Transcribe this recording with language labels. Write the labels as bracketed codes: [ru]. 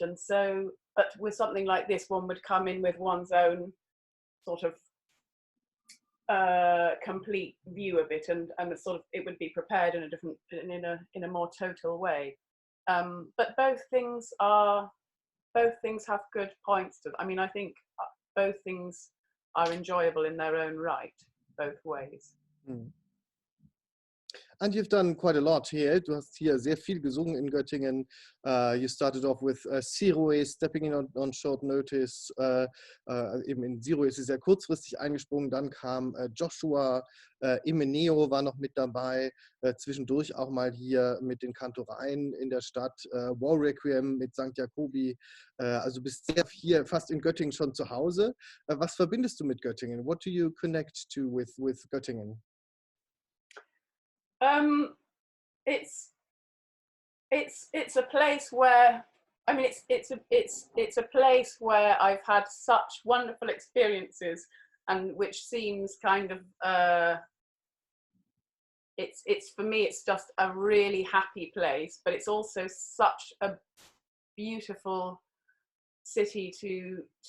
[en] And so, but with something like this, one would come in with one's own sort of complete view of it, and sort of it would be prepared in a different, in a more total way. But both things have good points to them. I mean, I think both things are enjoyable in their own right, both ways. Mm. And you've done quite a lot here. [de] Du hast hier sehr viel gesungen in Göttingen. [en] You started off with Siroe, stepping in on short notice. [de] Eben in Siroe ist sie sehr kurzfristig eingesprungen. Dann kam Joshua, Imeneo war noch mit dabei. Zwischendurch auch mal hier mit den Kantoreien in der Stadt. War Requiem mit St. Jacobi. Also bist sehr hier fast in Göttingen schon zu Hause. Was verbindest du mit Göttingen? [en] What do you connect to with Göttingen? It's a place where, I mean, it's a place where I've had such wonderful experiences, and which seems kind of it's for me, it's just a really happy place, but it's also such a beautiful city to